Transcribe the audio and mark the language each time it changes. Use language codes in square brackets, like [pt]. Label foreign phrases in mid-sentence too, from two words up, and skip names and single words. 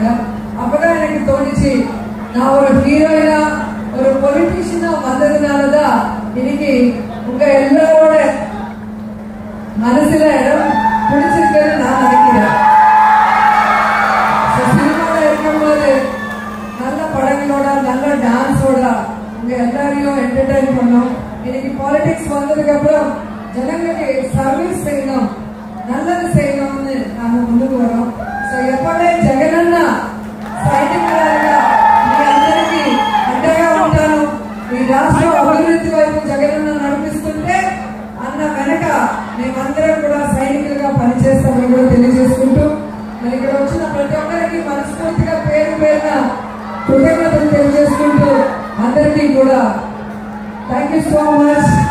[ta] அப்பதான் எனக்கு தோணுச்சு, நான் ஒரு ஹீரோயினா ஒரு பொலிட்டீஷியனா வந்ததுனாலதான் இன்னைக்கு உங்க எல்லாரோட மனசுல இடம் பிடிச்சிருக்குன்னு நான் நினைக்கிறேன். சினிமால இருக்கும்போது பாட்டோட நல்ல டான்ஸோட உங்க எல்லாரையும் என்டர்டைன் பண்ணோம். இன்னைக்கு பாலிடிக்ஸ் வந்ததுக்கு அப்புறம் ஜனங்களுக்கு சர்வீஸ் செய்யணும், நல்லது செய்யணும்னு நாம ముందుకు வரோம். [te] సో ఎప్పుడే జగనన్న సైనికులాగా మీ అందరికీ అండగా ఉంటాను. ఈ రాష్ట్ర అభివృద్ధి వైపు జగనన్న నడిపిస్తుంటే అన్న వెనక మేమందరం కూడా సైనికులుగా పనిచేస్తామని కూడా తెలియజేసుకుంటూ, మరి ఇక్కడ వచ్చిన ప్రతి ఒక్కరికి మనస్ఫూర్తిగా పేరు పేరున కృతజ్ఞతలు తెలియజేసుకుంటూ అందరికీ కూడా [en] thank you so much.